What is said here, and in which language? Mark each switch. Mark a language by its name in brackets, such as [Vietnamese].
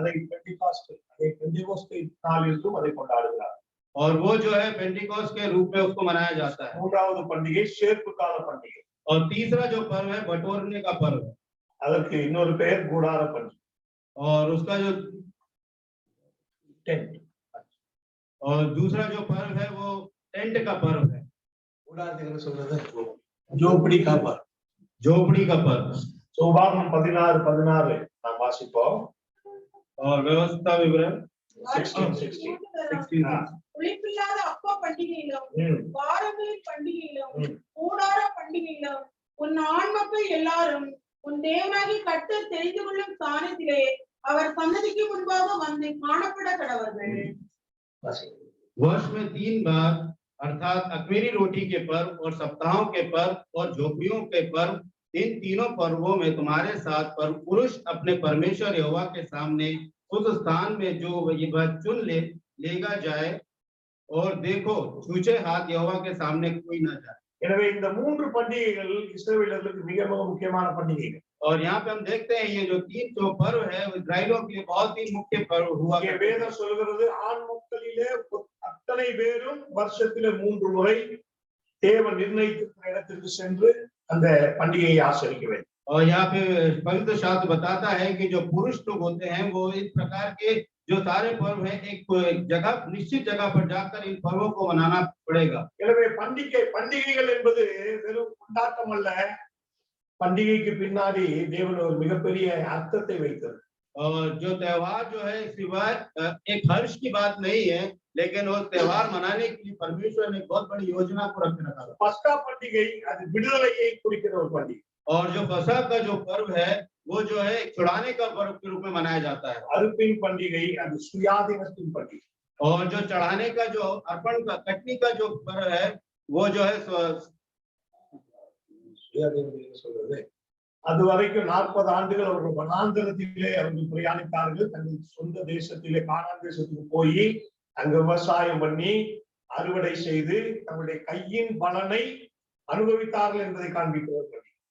[Tamil] அதை பெண்டிகாஸ்ட், அதை பெண்டிகோஸ்தே நாளிலும் அதை கொண்டாடுகிறார். [Hindi] और वो जो है पेंटिकोस्ट के रूप में उसको मनाया जाता है। [Tamil] மூன்றாவது பண்டிகை சேர்ப்பு கால பண்டிகை. [Hindi] और तीसरा जो पर्व है बटोरने का पर्व है। [Tamil] அதற்கு இன்னொரு பெயர் கூடார பண்டிகை. [Hindi] और उसका जो टेंट, और दूसरा जो पर्व है वो टेंट का पर्व है। [Tamil] கூடாரத்துக்கு சொல்றது ஜோபடி [Hindi] का पर्व, झोपड़ी का पर्व। [Tamil] உபாகமம் 16:16 நாம் வாசிப்போம். [Hindi] और व्यवस्था विवरण 16:16. [Tamil] புளிப்பில்லாத அப்ப பண்டிகையிலும் வாரங்களின் பண்டிகையிலும் கூடார பண்டிகையிலும் உன் ஆண் மக்கள் எல்லாரும் உன் தேவனாகி கர்த்தர் தெரிந்து கொள்ளும் ஸ்தானத்திலே அவர் சன்னதிக்கு முன்பாக வந்து காணப்பட கடவர்கள்। [Hindi] वर्ष में 3 बार अर्थात अख़मीरी रोटी के पर्व और सप्ताहों के पर्व और झोपड़ियों के पर्व, इन तीनों पर्वों में तुम्हारे साथ पर्व पुरुष अपने परमेश्वर यहोवा के सामने उस स्थान में जो वह चुन लेगा जाए, और देखो छूछे हाथ यहोवा के सामने कोई न जाए। [Tamil] எனவே இந்த மூன்று பண்டிகைகள் இஸ்ரவேலர்களுக்கு மிக மிக முக்கியமான பண்டிகைகள். [Hindi] और यहाँ पे हम देखते हैं ये जो 3 जो पर्व है वो इस्राएलियों के लिए बहुत ही मुख्य पर्व हुआ। [Tamil] இங்கே வேதம் சொல்கிறது ஆண் மக்களிலே அத்தனை பேரும் வருஷத்திலே 3 முறை தேவன் நிர்ணயித்த இடத்திற்கு சென்று அந்த பண்டிகையை ஆசரிக்க வேண்டும்। [Hindi] और यहाँ पे पवित्र शास्त्र बताता है कि जो पुरुष लोग होते हैं वो इस प्रकार के जो सारे पर्व है एक जगह निश्चित जगह पर जाकर इन पर्वों को मनाना पड़ेगा। [Tamil] எனவே பண்டிகைகள் என்பது வெறும் கொண்டாட்டம் அல்ல, பண்டிகைக்கு பின்னாடி தேவன் ஒரு மிகப்பெரிய அர்த்தத்தை வைத்தார்। [Hindi] और जो त्योहार जो है सिवाय एक हर्ष की बात नहीं है, लेकिन वो त्योहार मनाने के लिए परमेश्वर ने बहुत बड़ी योजना को रख रखा है। [Tamil] பஸ்கா பண்டிகை அது விடுதலையை குறிக்கிற ஒரு பண்டிகை। [Hindi] और जो फसह का जो पर्व है वो जो है छुड़ाने का पर्व के रूप में मनाया जाता है। [Tamil] அறுப்பின் பண்டிகை அது சுயாதீனத்தின் பண்டிகை। [Hindi] और जो चढ़ाने का जो अर्पण का कटनी का जो पर्व है वो जो है [Tamil] சுயாதீனம் சொல்றது அது வரைக்கும் 40 ஆண்டுகள் அவர்கள் வனாந்தரத்திலே அவர்கள் பிரயாணித்தார்கள். தங்கள் சொந்த தேசத்திலே கானான் தேசத்துக்கு போய் அங்க விவசாயம் பண்ணி அறுவடை செய்து தங்களுடைய கையின் பலனை அனுபவித்தார்கள் என்பதை காண்பிக்கிறார்கள்।